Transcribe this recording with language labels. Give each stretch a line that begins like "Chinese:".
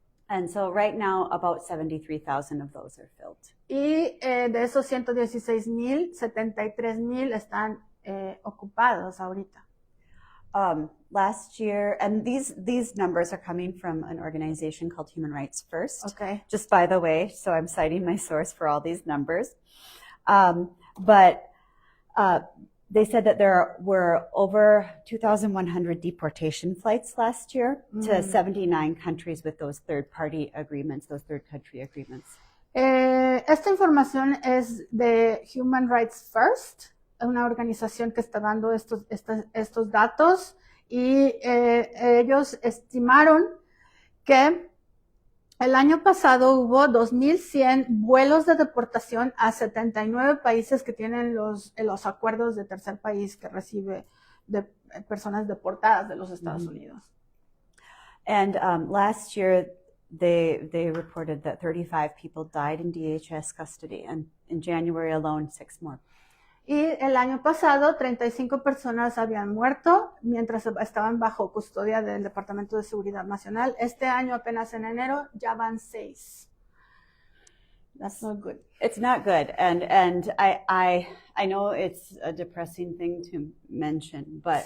English: And so right now, about 73,000 of those are filled.
Spanish: Y de esos 116,000, 73,000 están ocupados ahorita.
English: Last year, and these numbers are coming from an organization called Human Rights First. Okay. Just by the way, so I'm citing my source for all these numbers. But they said that there were over 2,100 deportation flights last year to 79 countries with those third-party agreements, those third-country agreements.
Spanish: Esta información es de Human Rights First, una organización que está dando estos datos, y ellos estimaron que el año pasado hubo 2,100 vuelos de deportación a 79 países que tienen los acuerdos de tercer país que recibe de personas deportadas de los Estados Unidos.
English: And last year, they reported that 35 people died in DHS custody, and in January alone, 6 more.
Spanish: Y el año pasado, 35 personas habían muerto mientras estaban bajo custodia del Departamento de Seguridad Nacional. Este año, apenas en enero, ya van 6.
English: That's not good. It's not good, and I know it's a depressing thing to mention, but